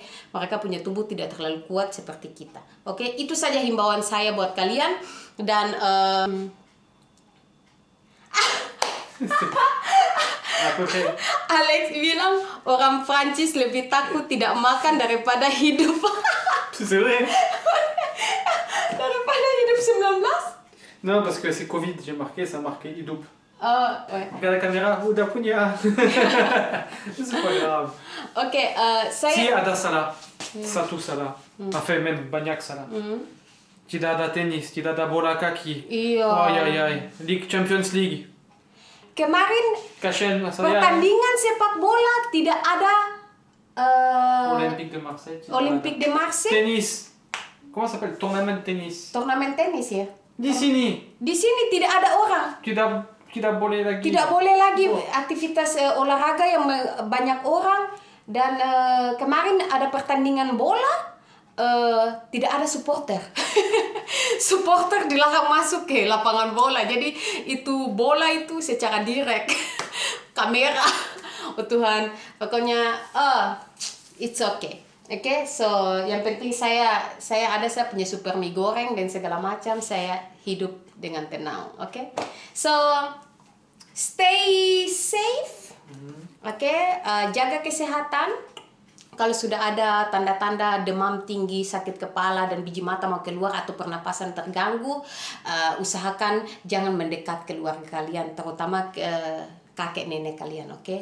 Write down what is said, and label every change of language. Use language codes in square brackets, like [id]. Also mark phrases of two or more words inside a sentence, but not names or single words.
[id] Mereka punya tubuh tidak terlalu kuat seperti kita. Oke? Itu saja himbauan saya buat kalian dan Alex bilang orang Prancis lebih takut tidak makan daripada hidup. [fr] C'est vrai. [id] Daripada hidup 19? [fr] Non, parce que c'est Covid, j'ai marqué, ça a marqué hidup. Ouais. Regarde la caméra, [id] udah punya. [fr] C'est pas grave. [id] Oke, saya Si ada salah, satu salah. Enfin, même banyak salah. Tidak ada tenis, tidak ada bola kaki. Iya. Ay. [en] League Champions League. [id] Kemarin Kasian saya. pertandingan sepak bola tidak ada Olympique de Marseille. Olympique de Marseille. [fr] Tennis. Comment ça s'appelle? Tournament de tennis. [id] Turnamen tenis ya. Di sini. Di sini tidak ada orang. Tidak tidak boleh lagi. Tidak boleh lagi aktivitas olahraga yang banyak orang. Dan kemarin ada pertandingan bola, tidak ada supporter. Supporter dilarang masuk ke lapangan bola. Jadi itu bola itu secara direct kamera. Oh Tuhan, pokoknya [en] it's okay. [id] Oke, so yang penting saya punya super mie goreng dan segala macam, saya hidup dengan tenang. Oke. [en] So stay safe. [id] Oke, jaga kesehatan. Kalau sudah ada tanda-tanda demam tinggi, sakit kepala, dan biji mata mau keluar atau pernapasan terganggu, usahakan jangan mendekat keluarga kalian, terutama kakek nenek kalian, oke?